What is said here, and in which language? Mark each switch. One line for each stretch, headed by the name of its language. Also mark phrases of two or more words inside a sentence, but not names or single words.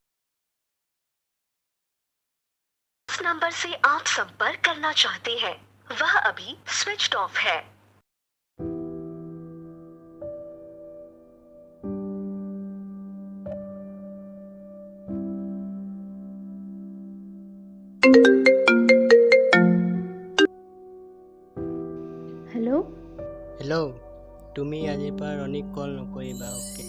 Hindi: जिस नंबर से आप संपर्क करना चाहते हैं वह अभी स्विच्ड ऑफ है।
Assamese: হেল্ল', হেল্ল', তুমি আজিৰ পৰা ৰণীক কল নকৰিবা, অ'কে?